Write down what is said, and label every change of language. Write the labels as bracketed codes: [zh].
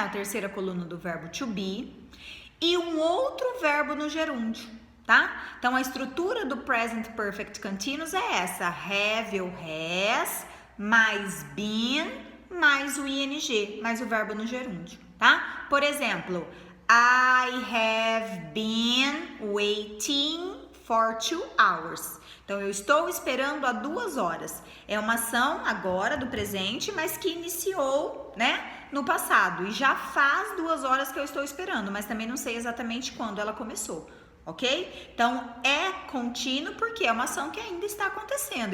[pt] A terceira coluna do verbo to be. E um outro verbo no gerúndio, tá? Então, a estrutura do Present Perfect Continuous é essa. Have ou has, mais been, mais o ing, mais o verbo no gerúndio, tá? Por exemplo, [en] I have been waiting for 2 hours. [pt] Então, eu estou esperando há 2 horas. É uma ação agora do presente, mas que iniciou, né, no passado. E já faz 2 horas que eu estou esperando, mas também não sei exatamente quando ela começou, ok? Então, é contínuo porque é uma ação que ainda está acontecendo.